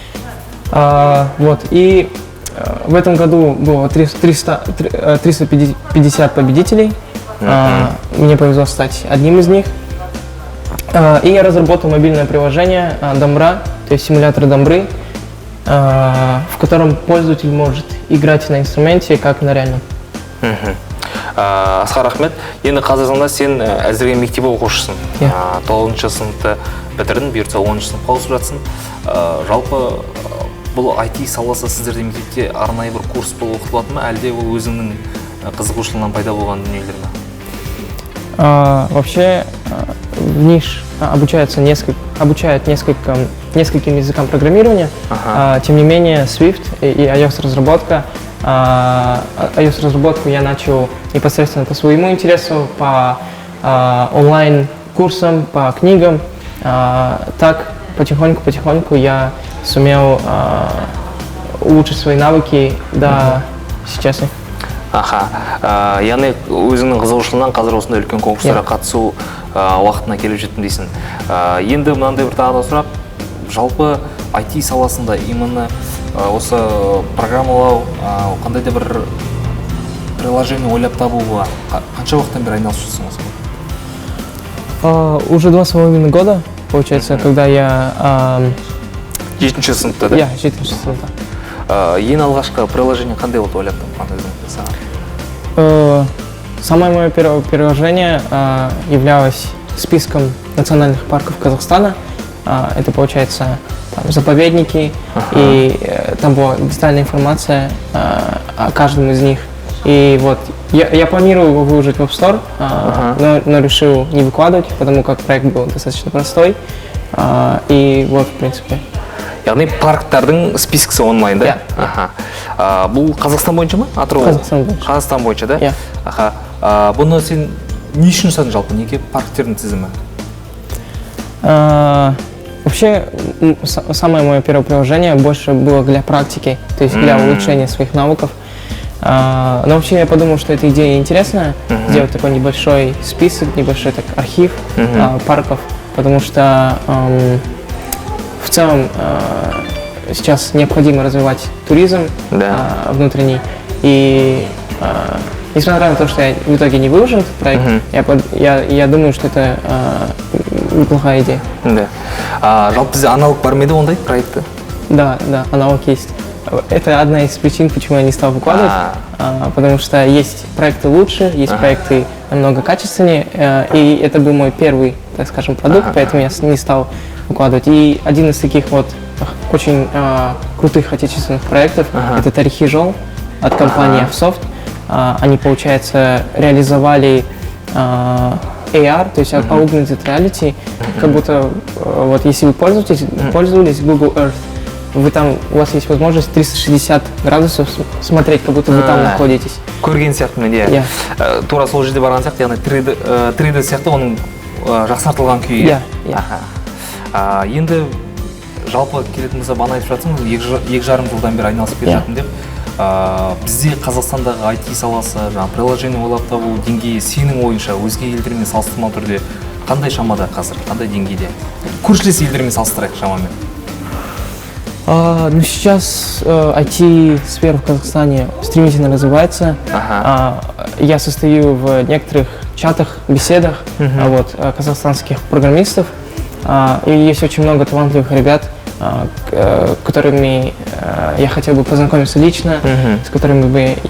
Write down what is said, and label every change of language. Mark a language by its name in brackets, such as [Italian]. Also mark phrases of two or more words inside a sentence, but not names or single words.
[Russian] И в этом году было 350 победителей. Мне повезло стать одним из них. И я разработал мобильное приложение Домбра, то есть симулятор Домбры, в котором пользователь может играть на инструменте, как на реальном. [Kazakh] Асқар, рахмет. Енді қазірсіңда сен әзірге мектеп оқушысың. 9-шы сыныпты бітірдің, бұйыртса 10-шы сыныпқа ауысып жатсың. Жалпы бұл IT саласы сіздерде мектепте арнайы бір курс болып оқытылады ма, әлде ол өзіңнің қызығушылығынан пайда болған дүниелер ме? [Russian] Вообще в НИШ обучают нескольким языкам программирования. Тем не менее, Swift и iOS-разработка. iOS-разработку я начал непосредственно по своему интересу, по онлайн-курсам, по книгам. Так потихоньку я сумел улучшить свои навыки до сейчас. [Kazakh] Яғни өзіңнің қызығушылығынан қазір осындай үлкен конкурстарға қатысу уақытына келіп жеттім дейсің. Енді мынандай бір тағы да сұрақ, жалпы IT саласында именно осы программалау, қандай да бір приложение ойлап табуға қанша уақыттан бері айналысып жүрсің осы? [Russian] Уже 2,5 года, получается, когда я... [Kazakh] 7-ші сыныпта, да? 7-ші сыныпта. Ең алғашқы приложение қандай болды ойлап табу? [Russian] Самое мое первое приложение являлось списком национальных парков Казахстана. Это, получается, там, заповедники, и там была детальная информация о каждом из них. И вот я планировал его выложить в App Store, но решил не выкладывать, потому как проект был достаточно простой. И вот, в принципе. [Kazakh] Яғни парктардың спискісі онлайн, да? Бұл Қазақстан бойынша ма? Қазақстан бойынша, да? Бұны сен не үшін жасадың жалпы? Неге парктердің тізімі? [Russian] Вообще, самое мое первое приложение больше было для практики, то есть для улучшения своих навыков. Но вообще я подумал, что эта идея интересная, сделать такой небольшой список, небольшой так, архив парков, потому что в целом сейчас необходимо развивать туризм внутренний. И несмотря на то, что я в итоге не выложил этот проект, я думаю, что это неплохая идея. [Kazakh] Жалпы бізде аналог бар ма еді ондай проекты? [Russian] Да, аналог есть. Это одна из причин, почему я не стал выкладывать, потому что есть проекты лучше, есть проекты намного качественнее, и это был мой первый, так скажем, продукт, поэтому я не стал выкладывать. И один из таких вот очень крутых отечественных проектов это Тарихи-Жол от компании Avsoft. Они, получается, реализовали AR, то есть [English] Augmented Reality, [Russian] как будто вот если вы пользовались Google Earth, у вас есть возможность 360 градусов смотреть, как будто вы там находитесь. [Kazakh] Көрген сияқтымын, иә. Тура сол жерде барған сияқты, яғни 3D сияқты оның жақсартылған күйі. Енді жалпы келетін болса бана айтып жатсың, 2,5 жылдан бері айналысып келе жатырмын деп. Бізде Қазақстандағы IT саласы, приложение ойлап табу деңгейі сенің ойынша өзге елдермен салыстырмалы түрде қандай шамада қазір, қандай деңгейде? Көршілес елдермен салыстырайық шамамен. [Russian] Ну, сейчас IT-сфера в Казахстане стремительно развивается. Я состою в некоторых чатах, беседах казахстанских программистов. И есть очень много талантливых ребят, которыми я хотел бы познакомиться лично, с которыми бы я